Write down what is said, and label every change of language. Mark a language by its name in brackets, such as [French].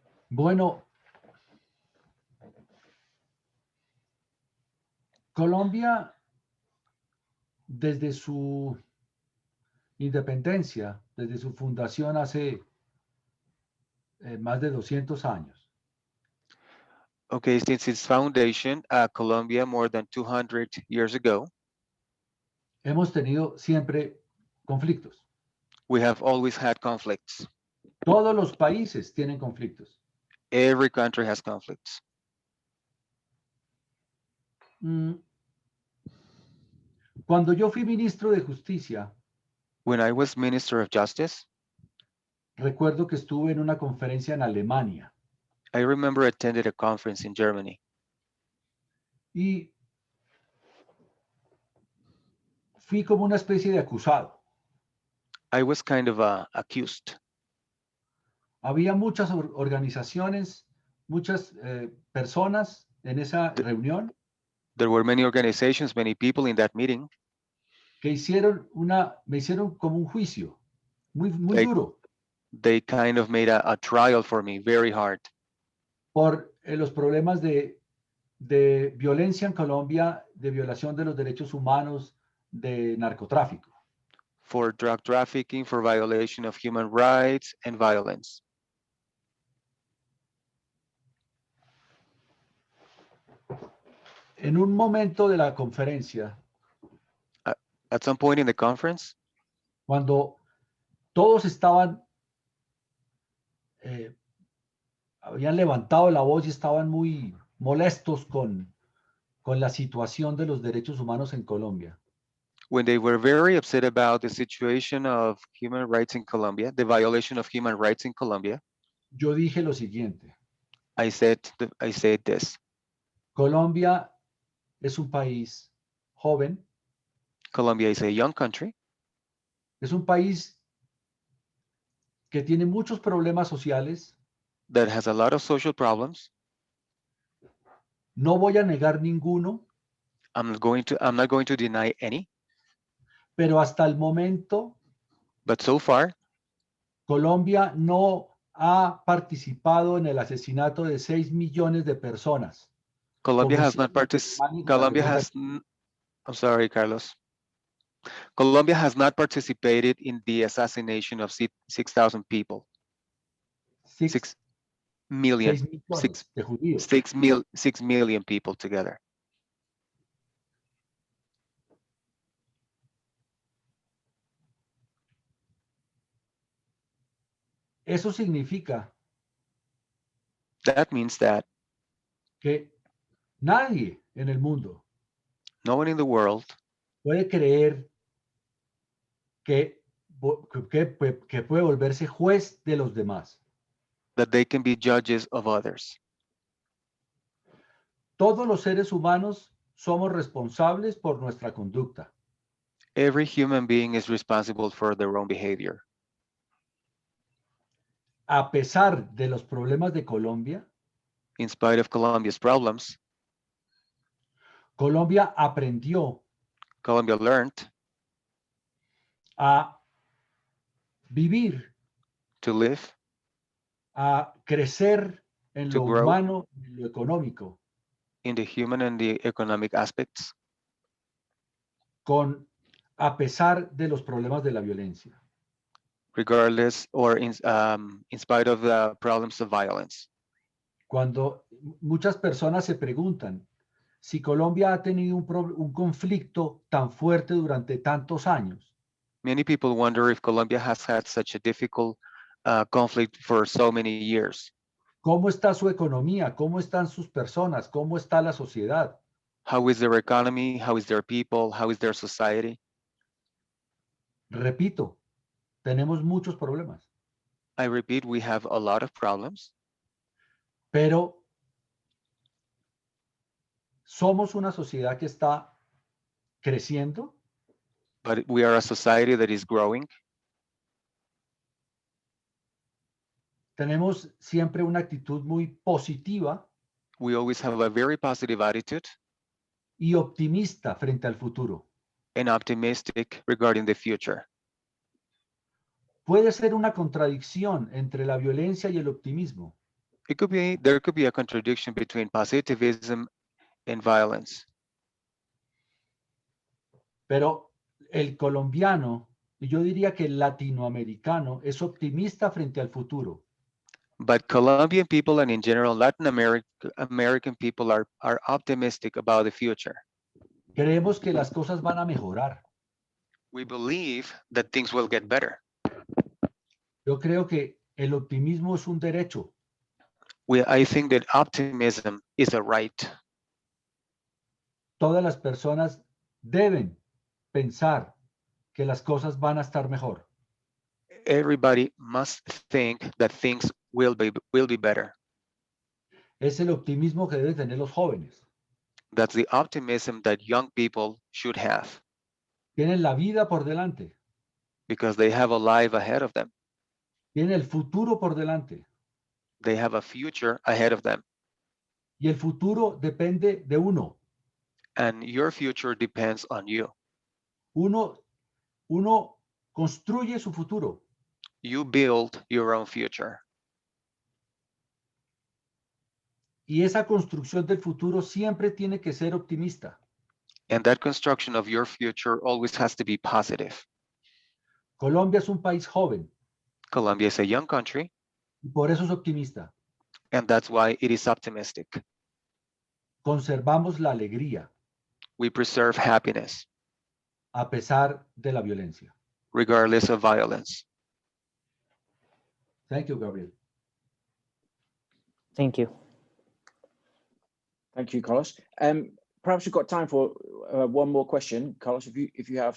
[Spanish] Bueno, Colombia, desde su independencia, desde su fundación hace más de 200 años. [English] Okay, since its foundation, Colombia, more than 200 years ago, [Spanish] hemos tenido siempre conflictos. [English] We have always had conflicts. [Spanish] Todos los países tienen conflictos. [English] Every country has conflicts. [Spanish] Cuando yo fui ministro de Justicia, [English] when I was Minister of Justice, [Spanish] recuerdo que estuve en una conferencia en Alemania. [English] I remember attended a conference in Germany. [Spanish] Y fui como una especie de acusado. [English] I was kind of accused. [Spanish] Había muchas organizaciones, muchas personas en esa reunión. [English] There were many organizations, many people in that meeting. [Spanish] Que me hicieron como un juicio, muy duro. [English] They kind of made a trial for me, very hard. [Spanish] Por los problemas de violencia en Colombia, de violación de los derechos humanos, de narcotráfico. [English] For drug trafficking, for violation of human rights and violence. [Spanish] En un momento de la conferencia, [English] at some point in the conference, [Spanish] cuando todos habían levantado la voz y estaban muy molestos con la situación de los derechos humanos en Colombia. [English] when they were very upset about the situation of human rights in Colombia, the violation of human rights in Colombia, [Spanish] yo dije lo siguiente. [English] I said this. [Spanish] Colombia es un país joven. [English] Colombia is a young country. [Spanish] Es un país que tiene muchos problemas sociales. [English] That has a lot of social problems. [Spanish] No voy a negar ninguno. [English] I'm not going to deny any. [Spanish] Pero hasta el momento, [English] but so far, [Spanish] Colombia no ha participado en el asesinato de 6 millones de personas. [English] Colombia has not participated. Colombia has. I'm sorry, Carlos. [Spanish] Colombia has not participated in the assassination of 6,000 people. [English] 6 million. 6 million people together. [Spanish] Eso significa [English] that means that [Spanish] que nadie en el mundo, [English] no one in the world, [Spanish] puede creer que puede volverse juez de los demás. [English] That they can be judges of others. [Spanish] Todos los seres humanos somos responsables por nuestra conducta. [English] Every human being is responsible for their own behavior. [Spanish] A pesar de los problemas de Colombia, [English] in spite of Colombia's problems, [Spanish] Colombia aprendió [English] Colombia learned [Spanish] a vivir, [English] to live, [Spanish] a crecer en [English] to [Spanish] lo [English] grow, [Spanish] humano y en lo económico, [English] in the human and the economic aspects, [Spanish] a pesar de los problemas de la violencia. [English] regardless or in spite of the problems of violence. [Spanish] Cuando muchas personas se preguntan si Colombia ha tenido un conflicto tan fuerte durante tantos años. [English] Many people wonder if Colombia has had such a difficult conflict for so many years. [Spanish] ¿Cómo está su economía? ¿Cómo están sus personas? ¿Cómo está la sociedad? [English] How is their economy? How is their people? How is their society? [Spanish] Repito, tenemos muchos problemas. [English] I repeat, we have a lot of problems. [Spanish] Pero somos una sociedad que está creciendo. [English] But we are a society that is growing. [Spanish] Tenemos siempre una actitud muy positiva. [English] We always have a very positive attitude. [Spanish] Y optimista frente al futuro. [English] And optimistic regarding the future. [Spanish] Puede ser una contradicción entre la violencia y el optimismo. [English] There could be a contradiction between positivism and violence. [Spanish] Pero el colombiano, y yo diría que el latinoamericano, es optimista frente al futuro. [English] But Colombian people and in general Latin American people are optimistic about the future. [Spanish] Creemos que las cosas van a mejorar. [English] We believe that things will get better. [Spanish] Yo creo que el optimismo es un derecho. [English] I think that optimism is a right. [Spanish] Todas las personas deben pensar que las cosas van a estar mejor. [English] Everybody must think that things will be better. [Spanish] Es el optimismo que deben tener los jóvenes. [English] That's the optimism that young people should have. [Spanish] Tienen la vida por delante. [English] Because they have a life ahead of them. [Spanish] Tienen el futuro por delante. [English] They have a future ahead of them. [Spanish] Y el futuro depende de uno. [English] And your future depends on you. [Spanish] Uno construye su futuro. [English] You build your own future. [Spanish] Y esa construcción del futuro siempre tiene que ser optimista. [English] And that construction of your future always has to be positive. [Spanish] Colombia es un país joven. [English] Colombia is a young country. [Spanish] Y por eso es optimista. [English] And that's why it is optimistic. [Spanish] Conservamos la alegría. [English] We preserve happiness. [Spanish] A pesar de la violencia. [English] Regardless of violence. Thank you, Gabriel. Thank you. Thank you, Carlos. perhaps we've got time for one more question, Carlos, if you have.